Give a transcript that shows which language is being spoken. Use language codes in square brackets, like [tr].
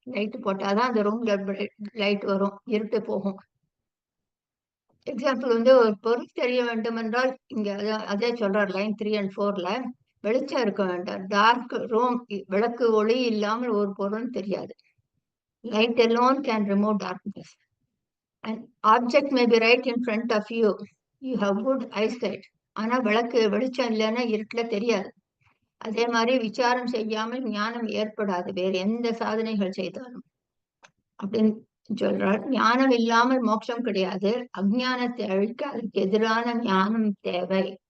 [ta] Light போட்டாதான் அந்த ரூம்ல லைட் வரும், இருட்டு போகும். எக்ஸாம்பிள் ஒரு பொருள் தெரிய வேண்டும் என்றால் இங்க அதே சொல்றார் லைன் 3 and 4ல, வெளிச்சம் இருக்க வேண்டாம். டார்க் ரூம், விளக்கு ஒளி இல்லாமல் ஒரு பொருள் தெரியாது. [en] Light alone can remove darkness. An object may be right in front of you. You have good eyesight. [ta] ஆனா வெளிச்சம் இல்லைன்னா இருட்டுல தெரியாது. அதே மாதிரி விசாரம் செய்யாமல் ஞானம் ஏற்படாது, வேறு எந்த சாதனைகள் செய்தாலும் அப்படின்னு சொல்றார். ஞானம் இல்லாமல் மோட்சம் கிடையாது. அஞ்ஞானத்தை அழிக்க அதுக்கு எதிரான ஞானம் தேவை.